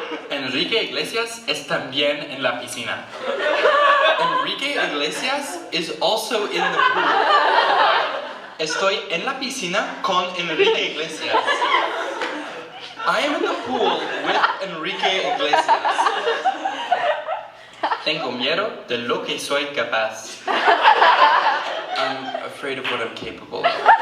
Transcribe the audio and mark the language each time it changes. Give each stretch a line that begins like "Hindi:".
Spanish: Enrique Iglesias es también en la piscina.
English: Enrique Iglesias is also in the pool.
Spanish: Estoy en la piscina con Enrique Iglesias.
English: I am in the pool with Enrique Iglesias.
Spanish: Tengo miedo de lo que soy capaz.
English: I'm afraid of what I'm capable of.